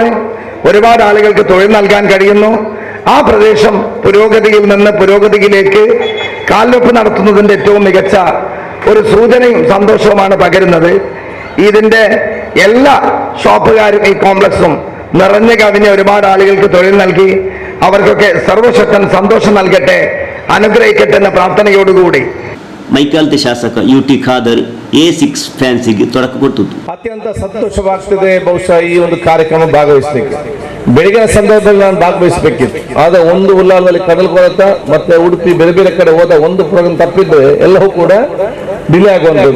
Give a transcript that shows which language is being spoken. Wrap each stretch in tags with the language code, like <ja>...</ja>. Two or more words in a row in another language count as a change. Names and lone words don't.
<ml>ഒരുപാട് ആളുകൾക്ക് തൊഴിൽ നൽകാൻ കഴിയുന്നു. ആ പ്രദേശം പുരോഗതിയിൽ നിന്ന് പുരോഗതിയിലേക്ക് കാൽവെപ്പ് നടത്തുന്നതിന്റെ ഏറ്റവും മികച്ച ഒരു സൂചനയും സന്തോഷവുമാണ് പകരുന്നത്. ഇതിന്റെ എല്ലാ ഷോപ്പുകാരും ഈ കോംപ്ലക്സും നിറഞ്ഞു കവിഞ്ഞ ഒരുപാട് ആളുകൾക്ക് തൊഴിൽ നൽകി. അവർക്കൊക്കെ സർവശക്തൻ സന്തോഷം നൽകട്ടെ, അനുഗ്രഹിക്കട്ടെ എന്ന പ്രാർത്ഥനയോടുകൂടി</ml> <kn>ಮೈಕಾಲ್ತೆ ಶಾಸಕ UT ಖಾದರ್ A6 ಫ್ಯಾನ್ಸಿಗೆ ತೊಡಕ ಕೊಟ್ಟಿತು. ಅತ್ಯಂತ ಸಂತೋಷವಾಗ್ತಿದೆ ಬಹುಶಃ ಈ ಒಂದು ಕಾರ್ಯಕ್ರಮ ಭಾಗವಹಿಸಲಿಕ್ಕೆ. ಬೆಳಗಿನ ಸಂದರ್ಭದಲ್ಲಿ ನಾನು ಭಾಗವಹಿಸಬೇಕಿತ್ತು, ಆದ್ರೆ ಒಂದು ಉಲ್ಲಾಲದಲ್ಲಿ ಕಡಲ್ಕೊಳತ ಮತ್ತೆ ಉಡುಪಿ ಬೇರೆ ಬೇರೆ ಕಡೆ ಹೋದ ಒಂದು ಪ್ರೋಗ್ರಾಮ್ ತಪ್ಪಿದ್ರೆ ಎಲ್ಲವೂ ಕೂಡ ಡಿಲೇ ಆಗುವಂಥದ್ದು.</kn>